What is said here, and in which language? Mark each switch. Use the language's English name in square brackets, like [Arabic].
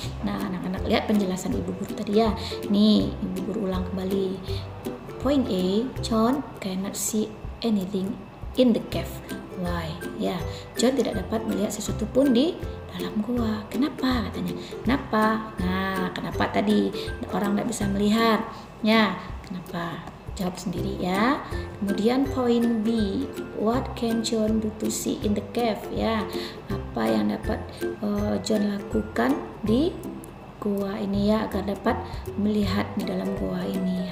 [Indonesian] Nah, anak-anak lihat penjelasan ibu guru tadi, ya. Nih, ibu guru ulang kembali. [English] Point A, John cannot see anything in the cave. Why? [Indonesian] Ya, John tidak dapat melihat sesuatu pun di dalam gua. Kenapa? Katanya. Kenapa? Nah, kenapa tadi orang tidak bisa melihat? Ya, kenapa? Jawab sendiri ya. [English] Kemudian point B, what can John do to see in the cave? [Indonesian] Ya, apa yang dapat John lakukan di gua ini ya agar dapat melihat di dalam gua ini?